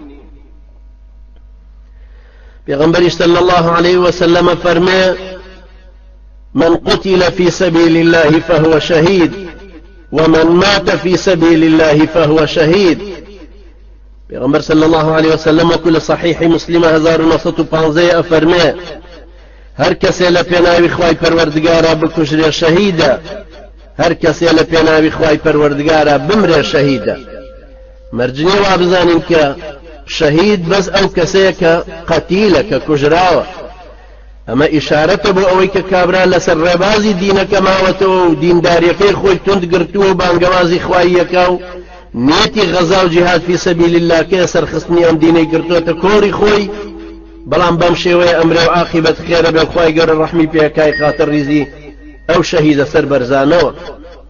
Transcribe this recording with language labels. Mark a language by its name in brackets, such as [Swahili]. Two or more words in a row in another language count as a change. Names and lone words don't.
[Arabic] پیغمبر صلى الله عليه وسلم فرمى من قتل في سبيل الله فهو شهيد ومن مات في سبيل الله فهو شهيد. [Central Kurdish] پیغمبر [Arabic] صلى الله عليه وسلم وكل صحيح مسلم [Central Kurdish] 1915 فرمى هر کسی لپێناوی خوای پەروەردگارە بکوژرێ شەهیدە هەر کەسێ لە پێناوی خوای پەروەردگارە بمرێ شەهیدە. مەرجنی وا بزانین کە شەهید بەس ئەو کەسەیە کە قەتیلە کە کوژراوە. ئەمە ئیشارەتە بۆ ئەوەی کە کابرا لەسەر ڕێبازی دینەکە ماوەتەوە و دینداریەکەی خۆی توند گرتووە و بانگەوازی خوای یەکا و نیەتی غەزا و جیهاد [Arabic] فی سەبیل الله [Central Kurdish] کە سەرخستنی ئەم دینەی گرتووەتە کۆری خۆی بەڵام بەم شێوەیە ئەمرێ و عاقبەت خێرە بێ خوای گەورە ڕەحمی پێکای خاتر ریزی ئەو شەهیدە سەر بەرزانەوە.